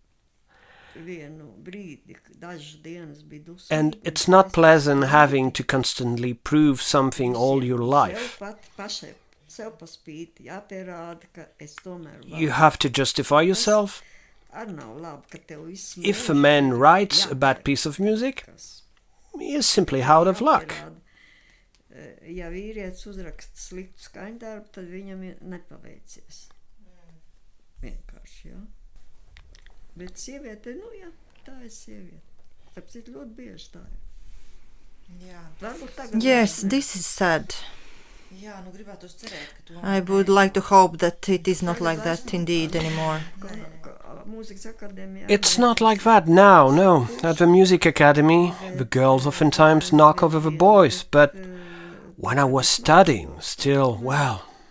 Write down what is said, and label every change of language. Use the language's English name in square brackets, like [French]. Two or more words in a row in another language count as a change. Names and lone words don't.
[English] And it's not pleasant having to constantly prove something all your life. You have to justify yourself. If a man writes a bad piece of music, he is simply out of luck. [Latvian] Bet sieviete, jā, tā ir sieviete. Tāpēc ļoti bieži tā ir. [English] Yes, this is sad. I would like to hope that it is not like that indeed anymore. It's not like that now, no. At the music academy, the girls oftentimes knock over the boys, but when I was studying, still, well...